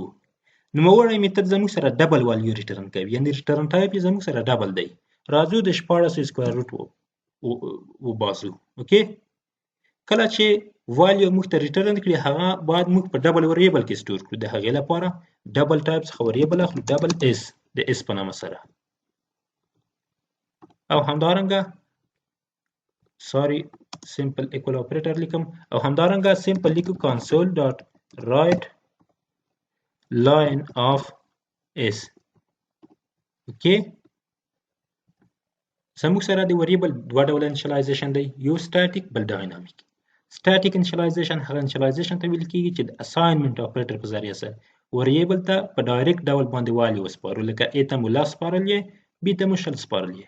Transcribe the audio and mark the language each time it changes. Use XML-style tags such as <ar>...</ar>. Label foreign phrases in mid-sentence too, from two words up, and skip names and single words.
<ps>نوموړی میتد زموږ سره</ps> <en>double value</en> <ps>ریټرن کوي، یعنی</ps> <en>return type</en> <ps>یې زموږ سره ډبل دی. راځو د 14</ps> <en>square root</en> <ps>وباسو. اوکې. کله چې والیو موږ ته ریټرن کړي هغه باید موږ په</ps> <en>double variable</en> <ps>کې سټور کړو. د هغې لپاره</ps> <en>double type</en> <ps>څخه وریبل اخلو</ps> <en>double s</en> <ps>د اس په نامه سره او همدارنګه</ps> <en>simple equal operator</en> <ps>لیکم او همدارنګه سمپل لیکو</ps> <en>console dot write line of s.</en> <ps>اوکې. زموږ سره د وریبل دوه ډول انیشلایزیشن دی، یو سټاتیک بل ډاینامیک.</ps> <en>static initialization</en> <ps>هغه انیشلایزیشن ته ویل کېږي چې د</ps> <en>assignment operator</en> <ps>په ذریعه سره وریبل ته په ډایرکټ ډول باندې والی وسپارو، لکه A ته مو 10 سپارل یې، B ته مو 20 سپارل یې.</ps>